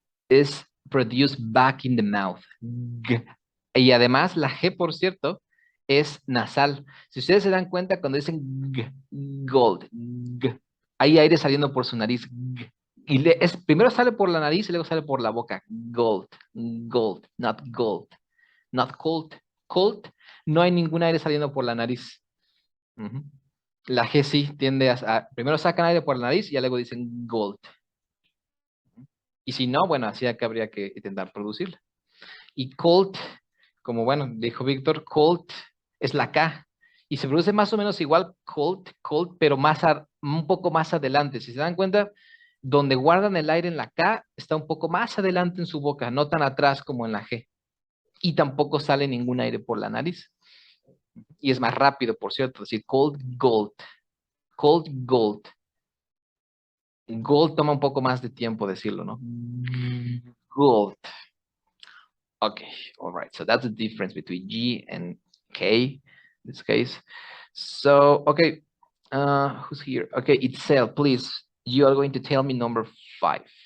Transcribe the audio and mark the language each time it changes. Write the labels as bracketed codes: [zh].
[en] is produced back in the mouth. G. [es] Y además la G, por cierto, es nasal. Si ustedes se dan cuenta cuando dicen g, gold, g, hay aire saliendo por su nariz. G. Y primero sale por la nariz y luego sale por la boca. Gold, gold, [en] not gold, not cold. [es] Cold, no hay ningún aire saliendo por la nariz. La G sí tiende primero sacan aire por la nariz y luego dicen gold. Y si no, bueno, así acá habría que intentar producirla. Y cold, como bueno, dijo Víctor, cold es la K. Y se produce más o menos igual cold, cold, pero un poco más adelante. Si se dan cuenta, donde guardan el aire en la K, está un poco más adelante en su boca, no tan atrás como en la G. Y tampoco sale ningún aire por la nariz. Y es más rápido, por cierto, es decir, cold, gold. Cold, gold. Gold toma un poco más de tiempo decirlo, ¿no? [en] Gold. Okay, all right. So that's the difference between G and K in this case. So, okay, who's here? Okay, Itzel, please. You are going to tell me number 5.